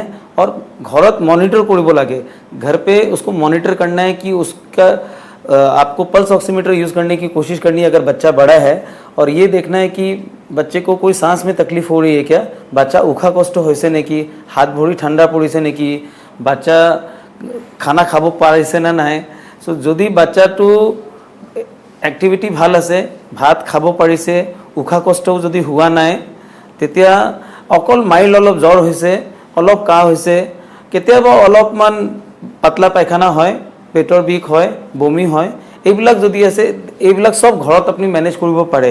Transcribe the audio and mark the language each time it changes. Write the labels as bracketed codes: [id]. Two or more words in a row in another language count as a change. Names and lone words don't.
[hi] और [as] ঘৰত মনিটৰ কৰিব লাগে, [hi] घर पे उसको मॉनिटर करना है कि उसका आपको पल्स ऑक्सीमीटर यूज़ करने की कोशिश करनी है अगर बच्चा बड़ा है, और ये देखना है कि बच्चे को कोई सांस में तकलीफ हो रही है क्या, [as] বাচ্চা উশাহ কষ্ট হৈছে নেকি, হাত ভৰি ঠাণ্ডা পৰিছে নেকি, বাচ্চা খানা খাব পাৰিছে নে নাই। सो যদি বাচ্চাটো এক্টিভিটি ভাল আছে, ভাত খাব পাৰিছে, উশাহ কষ্টও যদি হোৱা নাই, তেতিয়া অকল মাইল্ড অলপ জ্বৰ হৈছে, অলপ কাহ হৈছে, কেতিয়াবা অলপমান পাতলা পায়খানা হয়, পেটৰ বিষ হয়, বমি হয়, এইবিলাক যদি আছে এইবিলাক সব ঘৰত আপুনি মেনেজ কৰিব পাৰে।